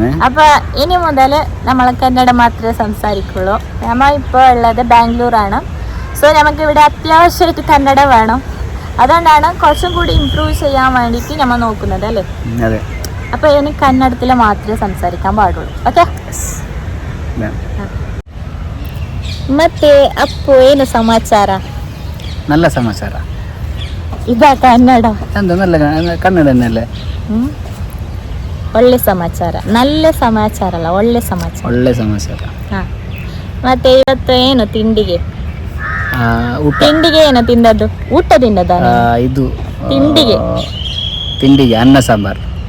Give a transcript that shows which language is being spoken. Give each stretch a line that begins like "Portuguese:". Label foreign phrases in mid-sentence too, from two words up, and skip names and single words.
Malayalam: അപ്പോൾ ഇനി മുതൽ നമ്മൾ കന്നഡ മാത്രമേ സംസാരിക്കുള്ളൂ. നമ്മൾ ഇപ്പോൾ ഉള്ളത് ബാംഗ്ലൂരാണ്. സോ നമുക്ക് ഇവിടെ അത്യാവശ്യമായിട്ട് കന്നഡ വേണം. അതുകൊണ്ടാണ് കുറച്ചും കൂടി ഇമ്പ്രൂവ് ചെയ്യാൻ വേണ്ടിയിട്ട് നമ്മൾ നോക്കുന്നത് അല്ലേ. അതെ. അപ്പോൾ ഇനി കന്നഡത്തിൽ മാത്രമേ സംസാരിക്കാൻ പാടുള്ളൂ. ഓക്കെ.
Kannada: ಮತ್ತೆ ಅಪ್ಪು ಏನು ಸಮಾಚಾರ?
Malayalam: നല്ല സമാചാര. ഇതാ കന്നഡ. എന്താ നല്ല കന്നഡ തന്നെയല്ലേ?
Kannada: ಒಳ್ಳೆ ಸಮಾಚಾರ. നല്ല ಸಮಾಚಾರ ಅಲ್ಲ, ಒಳ್ಳೆ ಸಮಾಚಾರ. ಒಳ್ಳೆ ಸಮಾಚಾರ. ಮತ್ತೆ ಇವತ್ತು ಏನು ತಿಂಡಿಗೆ ಏನು ತಿಂದದ್ದು? ಊಟದಿಂದ ಇದು ತಿಂಡಿಗೆ ಅನ್ನ ಸಾಂಬಾರ್.